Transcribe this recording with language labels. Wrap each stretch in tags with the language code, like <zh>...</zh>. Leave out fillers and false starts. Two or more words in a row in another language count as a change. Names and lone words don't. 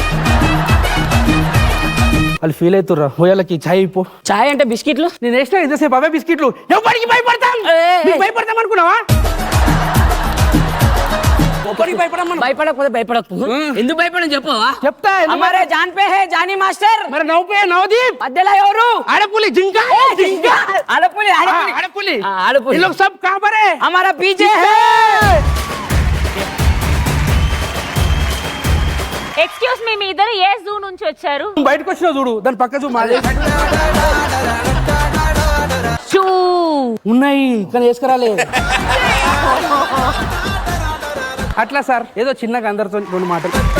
<te>వాళ్ళు ఫీల్ అవుతుర్రా. పోయాలకి ఛాయ్ పో. చాయ్ అంటే బిస్కెట్లు. నేను వేసిన ఇంతసేపు అవే బిస్కెట్లు. ఎవరికి భయపడతాం? భయపడతాం అనుకున్నావా? భయపడకపోతే భయపడకు. ఎందుకు భయపడని చెప్పవా? చెప్తా.</te> <hi>हमारे जान पे है जानी मास्टर.</hi> <te>మరి నవ్వు పే నవదీప్. మధ్యలో ఎవరు? ఆడపులి జింక. ఆడపులి. ఆడపులి. ఆడపులి.</te> <hi>ये लोग सब कहां पर है? हमारा पीछे है.</hi> <en>excuse me,</en> <te>మీ ఇద్దరు ఏ జూ నుంచి వచ్చారు? బయటకు వచ్చినా చూడు, దాని పక్క చూ మాదే ఉన్నాయి కానీ వేసుకురాలే. అట్లా సార్ ఏదో చిన్నగా అందరితో రెండు మాటలు.</te>